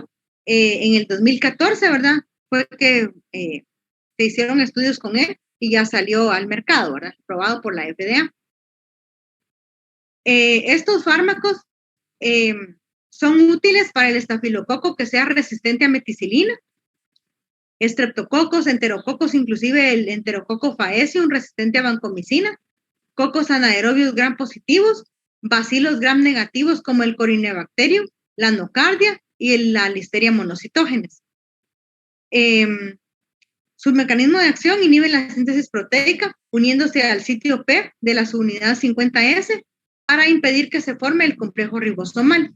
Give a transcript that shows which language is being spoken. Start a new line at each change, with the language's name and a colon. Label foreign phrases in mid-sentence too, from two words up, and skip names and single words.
Spanish: En el 2014, ¿verdad? Fue que se hicieron estudios con él y ya salió al mercado, ¿verdad? Aprobado por la FDA. Estos fármacos son útiles para el estafilococo que sea resistente a meticilina, estreptococos, enterococos, inclusive el Enterococcus faecium resistente a vancomicina, cocos anaerobios gram positivos, bacilos gram negativos como el Corynebacterium, la nocardia y la Listeria monocytogenes. Su mecanismo de acción inhibe la síntesis proteica uniéndose al sitio P de la subunidad 50S para impedir que se forme el complejo ribosomal.